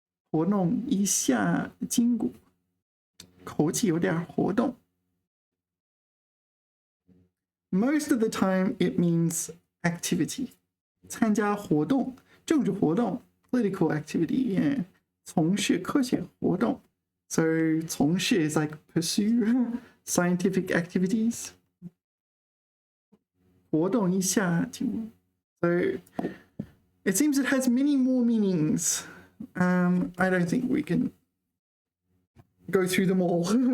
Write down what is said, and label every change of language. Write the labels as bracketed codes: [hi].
[zh] 活动一下筋骨，口气有点活动。 [en] Most of the time it means activity. [zh] 参加活动，政治活动 [en] political activity, [zh] yeah. 从事科学活动 [en] So 从事 is like pursue scientific activities. [zh] 活动一下筋骨 [en] So it seems it has many more meanings I don't think we can go through them all.